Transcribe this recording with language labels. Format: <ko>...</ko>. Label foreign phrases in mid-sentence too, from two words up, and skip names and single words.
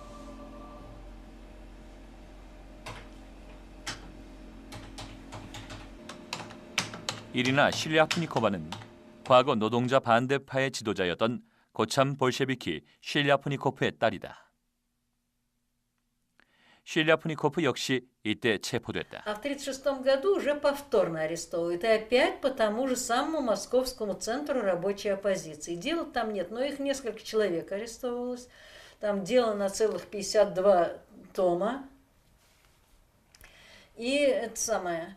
<ko>이리나 실랴프니코바는 과거 노동자 반대파의 지도자였던 고참 볼셰비키 실랴프니코프의 딸이다. 실랴프니코프 역시 이때 체포됐다.</ko> <ru>А в 1936 году уже повторно арестовывают. И опять по тому же самому Московскому центру рабочей оппозиции. Дел там нет, но их несколько человек арестовывалось. Там дело на целых 52 тома. И это самое.</ru>